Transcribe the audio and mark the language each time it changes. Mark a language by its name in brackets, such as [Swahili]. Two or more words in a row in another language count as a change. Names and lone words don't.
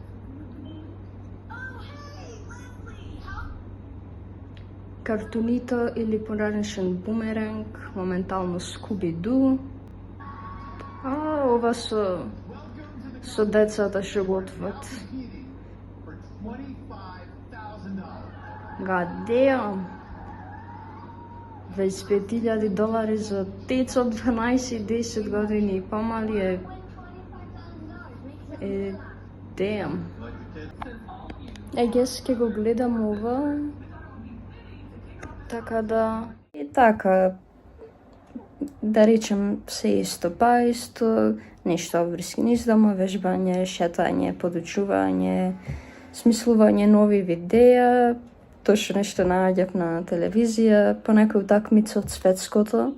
[Macedonian] Картунито или поранешен Бумеранг, моментално Scooby-Doo. Ова со децата што го отват. [English] God damn. [Macedonian] $25,000 за дец од 12 и 10 години и помали е damn. Guess ќе го гледам ова. Така да... И така, да речем се исто па исто, нешто врски низ дома, вежбање, шетање, подучување, смислување нови видеа, точно нешто наоѓав на телевизија, по некој утакмица од светското.